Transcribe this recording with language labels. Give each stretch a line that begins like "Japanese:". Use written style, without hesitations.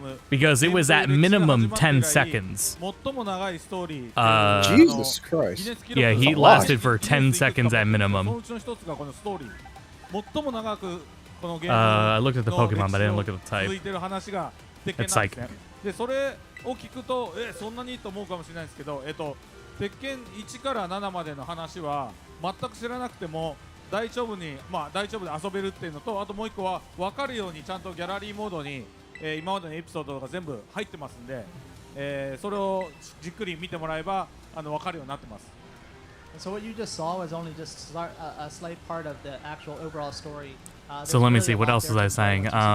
English: Because it was at minimum 10 seconds. Jesus Christ. Yeah, heat lasted for 10 seconds at minimum. I looked at the Pokemon, but I didn't look at the type. It's Psychic.
Japanese: でそれを聞くとそんなにと思うかもしれないですけど、鉄拳1から7までの話は全く知らなくても大丈夫に大丈夫で遊べるっていうのと、あともう一個は分かるようにちゃんとギャラリーモードに、今までのエピソードとか全部入ってますんで、それをじっくり見てもらえば分かるようになってます。
English: So what you just saw was only just a slight part of the actual overall story. So let me see, what else was I saying?